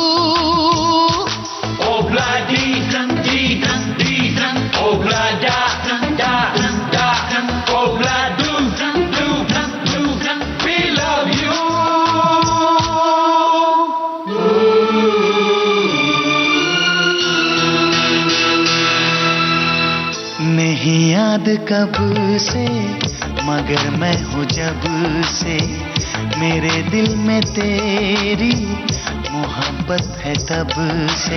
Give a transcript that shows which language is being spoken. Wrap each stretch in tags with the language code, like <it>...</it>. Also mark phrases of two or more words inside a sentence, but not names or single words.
<en>Obla di dan di dan di dan, obla da da da dan, obla do dan do dan do dan, we love you.</en> <hi>नहीं याद कब से मगर मैं हूँ जब से, मेरे दिल में तेरी मोहब्बत है तब से।</hi>